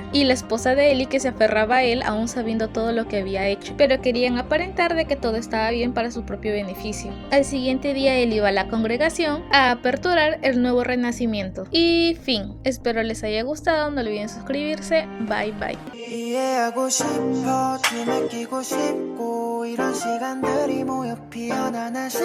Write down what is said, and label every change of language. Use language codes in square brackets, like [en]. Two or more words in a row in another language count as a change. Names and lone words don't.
[es] Y la esposa de Ellie que se aferraba a él aún sabiendo todo lo que había hecho, pero querían aparentar de que todo estaba bien para su propio beneficio. Al siguiente día él iba a la congregación a aperturar el nuevo renacimiento. Y fin, espero les haya gustado, no olviden suscribirse, bye bye. [ko] 이해하고 싶어 뒤늦기고 싶고 이런 시간들이 모여 피어나는